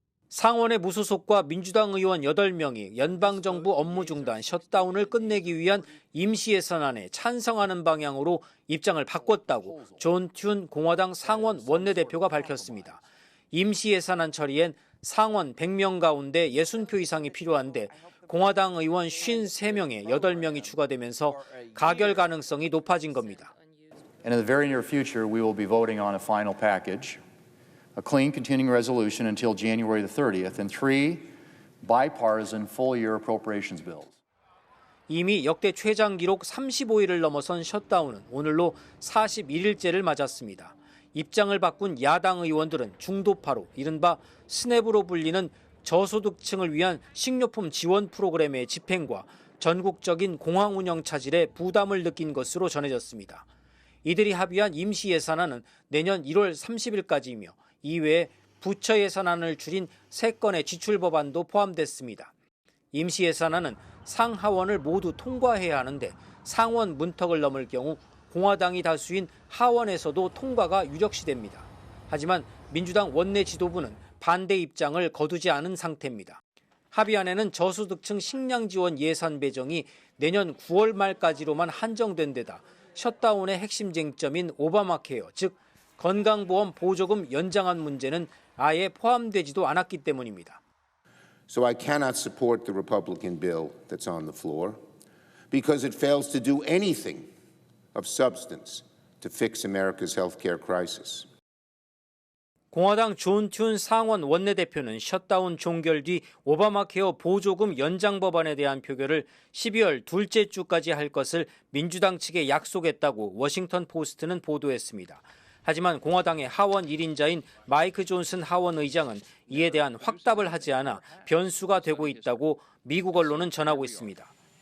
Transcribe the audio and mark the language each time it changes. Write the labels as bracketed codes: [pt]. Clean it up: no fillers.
[ko] 상원의 무소속과 민주당 의원 8명이 연방정부 업무 중단 셧다운을 끝내기 위한 임시 예산안에 찬성하는 방향으로 입장을 바꿨다고 존 튠 공화당 상원 원내대표가 밝혔습니다. 임시 예산안 처리엔 상원 100명 가운데 60표 이상이 필요한데 공화당 의원 53명에 8명이 추가되면서 가결 가능성이 높아진 겁니다. [en] And in the very near future, we will be voting on a final package, a clean continuing resolution until January the 30th, and 3 bipartisan full-year appropriations bills. [ko] 이미 역대 최장 기록 35일을 넘어선 셧다운은 오늘로 41일째를 맞았습니다. 입장을 바꾼 야당 의원들은 중도파로 이른바 스냅으로 불리는 저소득층을 위한 식료품 지원 프로그램의 집행과 전국적인 공항 운영 차질에 부담을 느낀 것으로 전해졌습니다. 이들이 합의한 임시 예산안은 내년 1월 30일까지이며 이외에 부처 예산안을 줄인 3건의 지출 법안도 포함됐습니다. 임시 예산안은 상하원을 모두 통과해야 하는데 상원 문턱을 넘을 경우 공화당이 다수인 하원에서도 통과가 유력시됩니다. 하지만 민주당 원내 지도부는 반대 입장을 거두지 않은 상태입니다. 합의안에는 저소득층 식량 지원 예산 배정이 내년 9월 말까지로만 한정된 데다 셧다운의 핵심 쟁점인 오바마 케어, 즉 건강보험 보조금 연장안 문제는 아예 포함되지도 않았기 때문입니다. [en] So I cannot support the Republican bill that's on the floor because it fails to do anything of substance to fix America's healthcare crisis. [ko] 공화당 존 튠 상원 원내대표는 셧다운 종결 뒤 오바마 케어 보조금 연장 법안에 대한 표결을 12월 둘째 주까지 할 것을 민주당 측에 약속했다고 워싱턴 포스트는 보도했습니다. 하지만 공화당의 하원 1인자인 마이크 존슨 하원 의장은 이에 대한 확답을 하지 않아 변수가 되고 있다고 미국 언론은 전하고 있습니다.